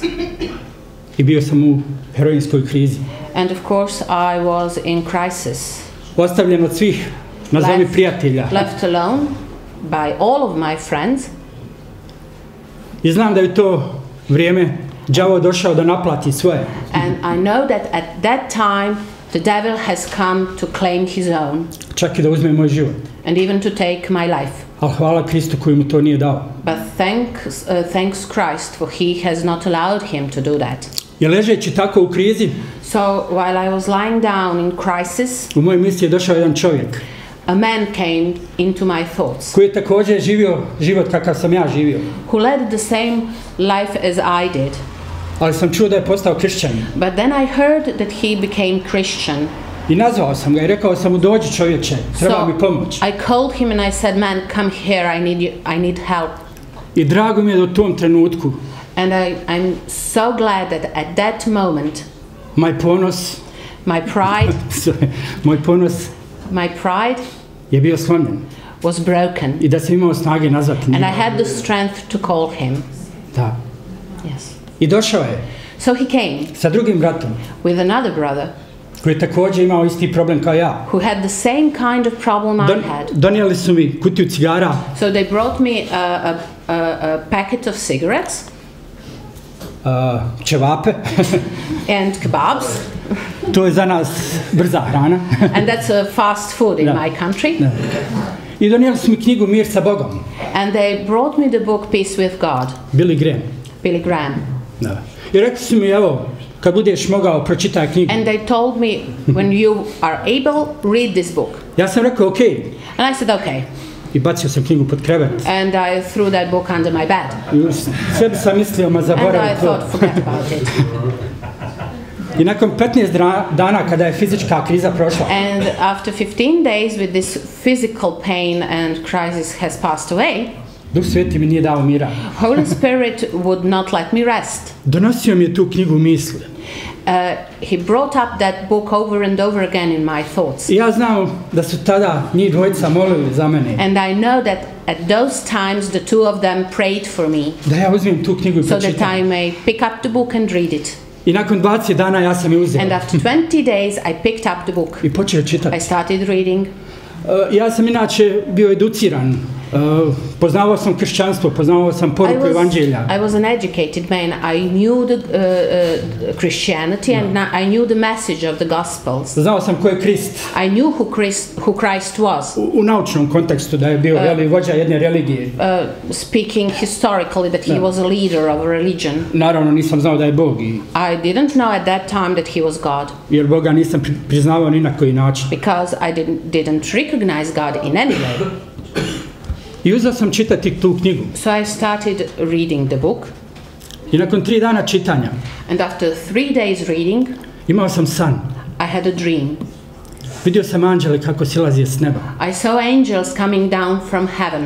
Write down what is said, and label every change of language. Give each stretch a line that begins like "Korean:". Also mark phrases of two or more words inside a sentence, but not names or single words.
Bosnian: I bio sam u heroinskoj krizi.
English: And of course, I was in crisis.
Bosnian: Ostavljen od svih, nazovi prijatelja.
English: Left alone by all of my friends.
Bosnian: I znam da je to vrijeme đavo došao da naplati svoje.
English: And I know that at that time, the devil has come to claim his own.
Bosnian: Čak i da uzme moj život.
English: And even to take my life.
Bosnian: Ali hvala Kristu koji mu to nije dao.
English: But thanks Christ, for he has not allowed him to do that.
Bosnian: I ležeći tako u krizi,
English: So while I was lying down in crisis,
Bosnian: u moje misli je došao jedan čovjek
English: a man came into my thoughts
Bosnian: koji je također živio život kakav sam ja živio.
English: who led the same life as I did.
Bosnian: Ali sam čuo da je postao kršćanin.
English: But then I heard that he became Christian.
Bosnian: I nazvao sam ga i rekao sam mu, dođi čovječe, treba mi pomoć.
English: I called him and I said, man, come here, I need help.
Bosnian: I drago mi je da u tom trenutku
English: And I'm so glad that at that moment,
Bosnian: moj ponos
English: my pride
Bosnian: je bio slomljen.
English: was broken.
Bosnian: I da sam imao snage nazvati
English: And
Bosnian: njega.
English: I had the strength to call him.
Bosnian: Da.
English: Yes.
Bosnian: I došao je
English: So he came
Bosnian: sa drugim bratom
English: with another brother
Bosnian: koji je također imao isti problem kao ja.
English: who had the same kind of problem I had.
Bosnian: Donijeli su mi kutiju cigara.
English: So they brought me a packet of cigarettes
Bosnian: Ćevape.
English: and kebabs.
Bosnian: To je za nas brza hrana.
English: And that's fast food in my country.
Bosnian: Da. I donijeli su mi knjigu Mir sa Bogom.
English: And they brought me the book Peace with God, Billy Graham.
Bosnian: Da. I rekli su mi, evo, kad budeš mogao, pročitaj knjigu.
English: And they told me, when you are able, read this book.
Bosnian: Ja sam rekao, ok.
English: And I said, okay.
Bosnian: I bacio sam knjigu pod krevet.
English: And I threw that book under my bed.
Bosnian: I sve bi sam mislio, ma
English: And
Bosnian: zaboravim
English: I
Bosnian: to.
English: thought, forget about it.
Bosnian: I nakon 15 dana kada je fizička kriza prošla,
English: And after 15 days with this physical pain and crisis has passed away,
Bosnian: Duh Sveti mi nije dao mira.
English: Holy Spirit would not let me rest.
Bosnian: Donosio mi je tu knjigu misli.
English: He brought up that book over and over again in my thoughts.
Bosnian: I ja znam da su tada njih dvojica molili za mene.
English: And I know that at those times the two of them prayed for me.
Bosnian: Da ja uzmem tu knjigu i
English: So that
Bosnian: pročitam.
English: I may pick up the book and read it.
Bosnian: I nakon 20 dana ja sam je uzeo.
English: And after 20 days I picked up the book.
Bosnian: I počeo čitati.
English: I started reading.
Bosnian: Ja sam inače bio educiran Poznavao sam kršćanstvo, poznavao sam poruku evanđelja.
English: I was an educated man. I knew the Christianity and I knew the message of the Gospels.
Bosnian: Znao sam ko je Krist.
English: I knew who Christ was.
Bosnian: U naučnom kontekstu da je bio vođa jedne religije.
English: Speaking historically that he was a leader of a religion.
Bosnian: Naravno nisam znao da je Bog.
English: I didn't know at that time that he was God.
Bosnian: Jer Boga nisam priznavao ni na koji način.
English: Because I didn't recognize God in any way.
Bosnian: I uzeo sam čitati tu knjigu.
English: So I started reading the book.
Bosnian: I nakon 3 dana čitanja.
English: And after 3 days reading,
Bosnian: imao sam san.
English: I had a dream.
Bosnian: Vidio sam anđele kako silaze s neba.
English: I saw angels coming down from heaven.